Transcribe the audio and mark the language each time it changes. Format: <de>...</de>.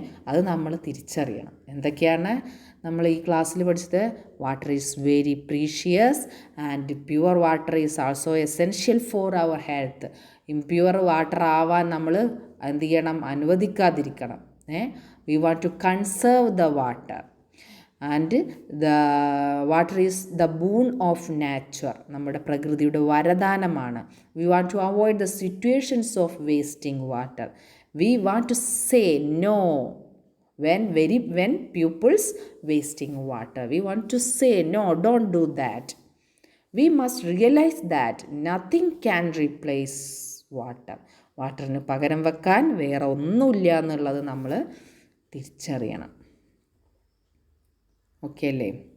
<ml>അത് നമ്മൾ തിരിച്ചറിയണം. എന്തൊക്കെയാണ് നമ്മൾ ഈ ക്ലാസ്സിൽ പഠിച്ചത്?</ml> <en>Water is very precious and pure water is also essential for our health.</en> <ml>Impure water ആവാൻ നമ്മൾ എന്ത് ചെയ്യണം, അനുവദിക്കാതിരിക്കണം.</ml> <en>We want to conserve the water and the water is the boon of nature.</en> <ml>നമ്മുടെ പ്രകൃതിയുടെ വരദാനമാണ്.</ml> <en>We want to avoid the situations of wasting water. We want to say no when pupils wasting water. We want to say no, don't do that. We must realize that nothing can replace water.</en> <ml>വാട്ടറിന് പകരം വെക്കാൻ വേറെ ഒന്നുമില്ല എന്നുള്ളത് നമ്മൾ തിരിച്ചറിയണം. Okay അല്ലേ?</ml>